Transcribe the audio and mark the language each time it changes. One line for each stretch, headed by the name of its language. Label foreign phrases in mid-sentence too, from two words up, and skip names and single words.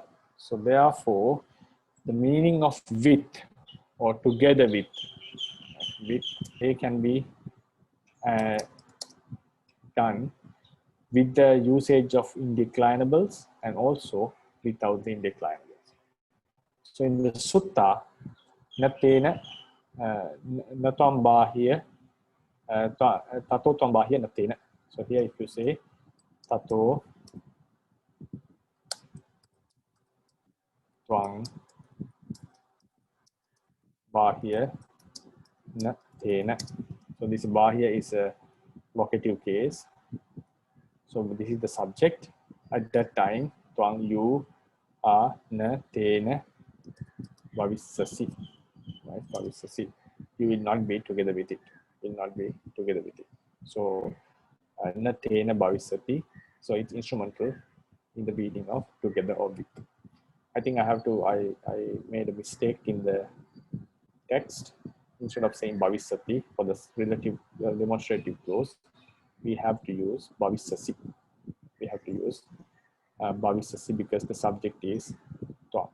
English: So therefore, the meaning of with or together with, they can be done with the usage of indeclinables and also without the indeclinables.
Pali: So in the sutta, natena natam bahya tato tam bahya natena.
English: So here if you say
Pali: tato twang bahya na tena.
English: So this bahya is a vocative case. So this is the subject. At that time, twang you are
Pali: na tena bhavissasi.
English: Right, bhavissasi. You will not be together with it. Will not be together with it.
Pali: So na tena bhavissati.
English: So it's instrumental in the meaning of together or with. I think I made a mistake in the text. Instead of saying bhavissati for the relative demonstrative clause, we have to use bhavissasi. We have to use bhavissasi because the subject is twa.